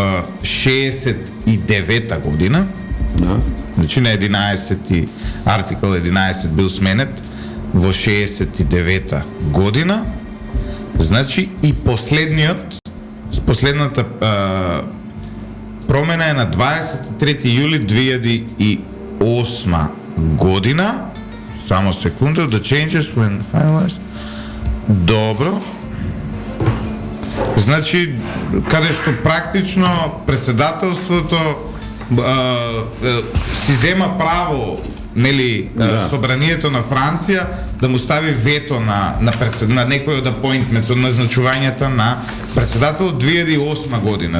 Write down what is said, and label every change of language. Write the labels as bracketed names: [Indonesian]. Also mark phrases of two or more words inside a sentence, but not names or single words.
[Macedonian] 69 година, значи на 11 артикл 11 бил сменет во 69 година, значи и последната промена е на 23 јули 2008 година. Само секунда, [English] the changes when finalized. [Macedonian] Добро. Значи, каде што практично председателството си зема право, нели, собранието на Франција да му стави вето на некој од appointments, од назначувањата на председател од 2008 година.